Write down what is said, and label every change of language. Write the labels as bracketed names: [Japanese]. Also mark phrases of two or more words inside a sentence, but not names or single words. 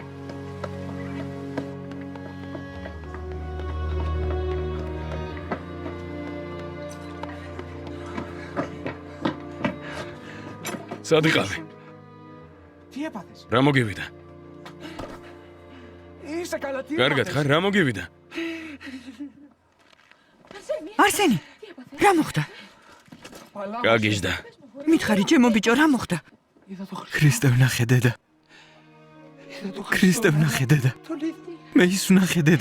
[Georgian] სად იყავი? [Greek] Τι έπαθες? [Georgian] რა მოგივიდა? [Greek] Είσαι καλά, τι [Georgian] კარგად ხარ? რა მოგივიდა? არსენი, რა მოხდა? გაგიჟდა. მითხარი, ჩემო ბიჭო, რა მოხდა? ქრისტე ვნახე დედა. ქრისტე ვნახე დედა. მე ის ვნახე დედა.